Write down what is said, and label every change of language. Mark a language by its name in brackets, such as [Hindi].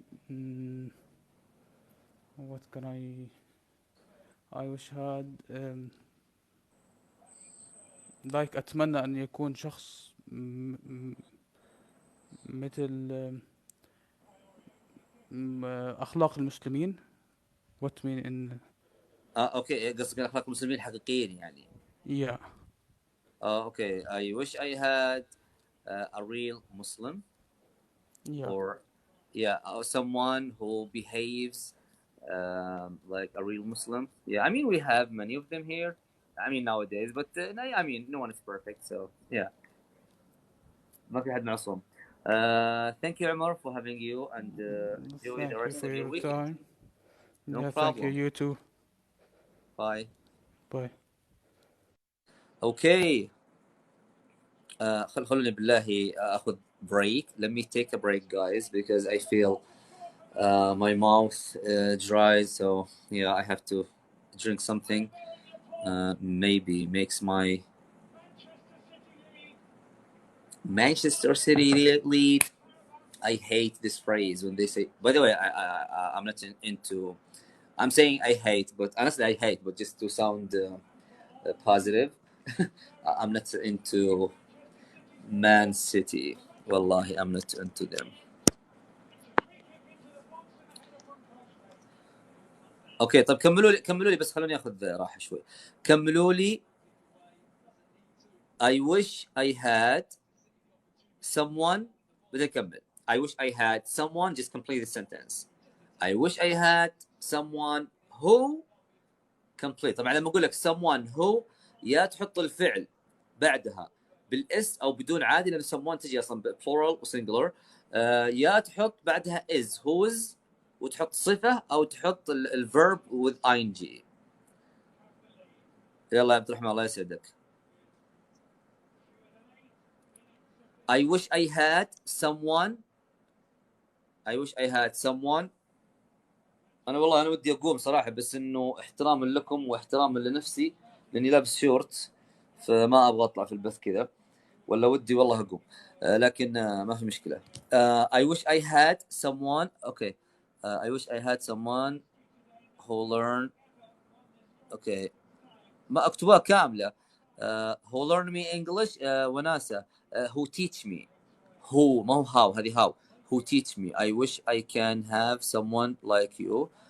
[English] Mm, what can I wish had like [Arabic] أتمنى أن يكون شخص مثل أخلاق المسلمين. [English] What mean in [Arabic] اوكي، قصدك اخلاق المسلمين الحقيقيين يعني. [English] yeah. Okay, I wish I had a real Muslim, Yeah. or yeah, or someone who behaves like a real Muslim. Yeah, I mean we have many of them here. I mean nowadays, but I mean no one is perfect, so yeah. [Arabic] ما في حد معصوم. [English] Thank you, Umar, for having you, and enjoy the Thank you rest for of your your week. time. No Yeah, thank you. problem. You too. Bye. Bye. Okay. [Arabic] خلوني بالله اخذ break. [English] Let me take a break, guys, because I feel my mouth dries, so yeah, I have to drink something. Maybe makes my Manchester City lead. I hate this phrase when they say. By the way, I'm not into. I'm saying I hate, but honestly, I hate. But just to sound positive, I'm not into Man City. Wallahi, I'm not into them. [Arabic] اوكي طيب كملوا لي بس خلوني اخذ راحه شوي. كملوا لي. [English] I wish I had someone. [Arabic] بدنا نكمل. [English] I wish I had someone. Just complete the sentence. I wish I had someone who complete. [Arabic] طبعا لما اقول لك [English] someone who [Arabic] يا تحط الفعل بعدها بالاس او بدون عادي، لان someone تجي اصلا plural وسنجلر. يا تحط بعدها is whose وتحط صفه، او تحط الverb [English] with ing. [Arabic] يلا يا عبد الرحمن الله يسعدك. [English] I wish I had someone. I wish I had someone. [Arabic] أنا والله أنا ودي أقوم صراحة، بس إنه احتراما لكم واحتراما لنفسي لأني لابس شورت، فما أبغى أطلع في البث كذا، ولا ودي والله أقوم. لكن ما في مشكلة. [English] I wish I had someone. Okay. I wish I had someone who learn. Okay. [Arabic] ما أكتبها كاملة. [English] Who learn me English. [Arabic] وناسة. [English] Who teach me. Who [Arabic] ما هو [English] how، [Arabic] هذه [English] how. Who teach me. I wish I can have someone like you.